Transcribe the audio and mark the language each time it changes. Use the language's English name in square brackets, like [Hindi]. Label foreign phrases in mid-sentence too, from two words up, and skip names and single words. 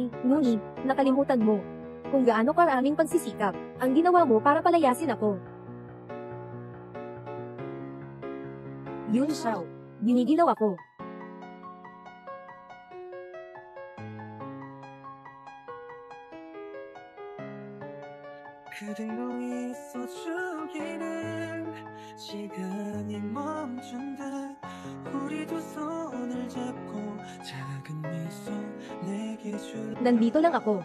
[Filipino] Ngunit, nakalimutan mo kung gaano karaming pagsisikap ang ginawa mo para palayasin ako. Yun, Xiao. Giniginaw ako. [Korean] 그대 놓이 있어주기를 시간이 멈춘 듯 우리 두 손을 잡고 작은 미소 내게 줄 [Filipino] Nandito lang ako.